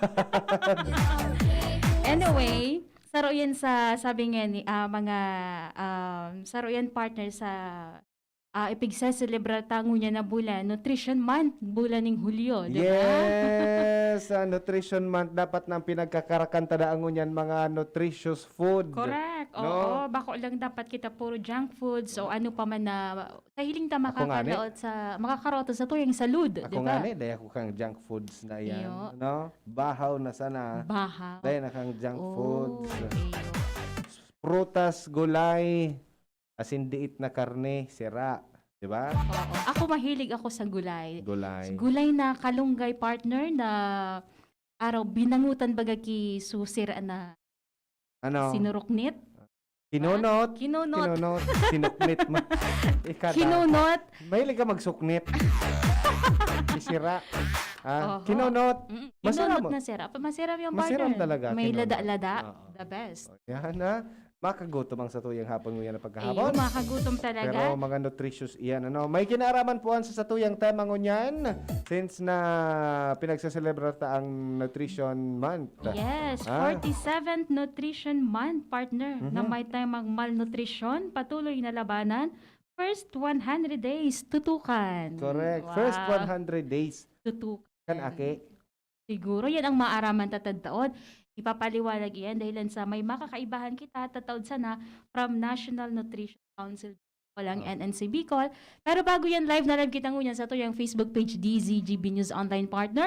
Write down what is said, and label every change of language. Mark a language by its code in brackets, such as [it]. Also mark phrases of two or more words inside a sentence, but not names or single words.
[bik] Anyway, saro yan sa, sabi nga ni, mga, saro yan partner sa, ipigsa-celebrar tango niya na bulan, Nutrition Month, bulan ng Hulyo, di ba? Yes, Nutrition Month dapat nang pinagkakarakantadaan yan mga nutritious food. Correct. No? Oo, bako lang dapat kita puro [en] junk foods [bik] o ano pa man na sa hiling ta makakaroon sa tuyang salud, di Ako nga ba? ni, dahil ako kang [en] junk foods [bik] na yan. Iyo. No? Bahaw na sana. Baha. Dahil na kang [en] junk foods. [bik] iyo. Prutas, gulay, asin diit na karne, sira. Di ba? Oo. Ako mahilig ako sa gulay. Gulay. Gulay na kalunggay partner na araw binangutan baga ki susira na Ano? sinuruknit. Kinunot. Kinunot. Kinunot. Sinuknit mo. Ikata. Kinunot. Mahilig ka magsuknit. Isira. Oo. Kinunot. Masarap Kinunot mo. na sira. Masarap yung Masarap partner. talaga, May kinunot. lada-lada. Oo. [en] The best. [bik] Yan na. Makagutom ang sa tuyang hapon mo yan na Ayun, pagkahapon. makagutom talaga. Pero mga nutritious iyan. May kinaraman po sa satuyang tema ngunyan since na pinagsaselebrar ta ang Nutrition Month. Yes, Ah. 47th Nutrition Month, partner, na may tayong malnutrition, patuloy na labanan, [en] first 100 days, [bik] tutukan. Correct. Wow. [en] First 100 days. [bik] Tutukan. Kan ake. Siguro yan ang maaraman tatadtaon. ipapaliwanag iyan dahilan sa may makakaibahan kita tataod sana from National Nutrition Council walang NNC Bicol. Pero bago yan, live na live kita ngunyan sa to yung Facebook page DZGB News Online Partner.